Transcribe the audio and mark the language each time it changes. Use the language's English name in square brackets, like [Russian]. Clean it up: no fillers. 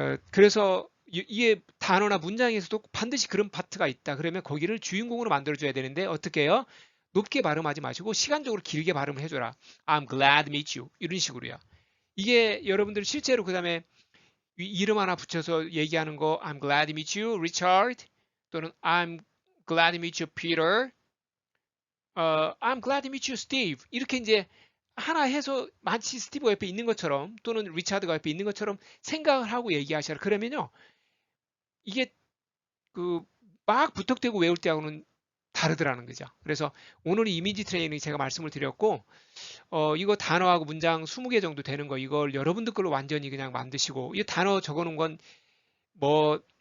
[Korean] 그래서 이게 단어나 문장에서도 반드시 그런 파트가 있다. 그러면 거기를 주인공으로 만들어줘야 되는데 어떻게 해요? 높게 발음하지 마시고 시간적으로 길게 발음을 해줘라. [English] I'm glad to meet you. [Korean] 이런 식으로요. 이게 여러분들 실제로 그 다음에 이름 하나 붙여서 얘기하는 거 [English] I'm glad to meet you, Richard. [Korean] 또는 [English] I'm glad to meet you, Peter. I'm glad to meet you, Steve. [Korean] 이렇게 이제 하나 해서 마치 스티브가 옆에 있는 것처럼 또는 리차드가 옆에 있는 것처럼 생각을 하고 얘기하셔라. 그러면요. 이게 그 막 부탁대고 외울 때하고는 다르더라는 거죠. 그래서 오늘 이미지 트레이닝 제가 말씀을 드렸고 이거 단어하고 문장 20개 정도 되는 거 이걸 여러분들 걸로 완전히 그냥 만드시고 이 단어 적어 놓은 건 뭐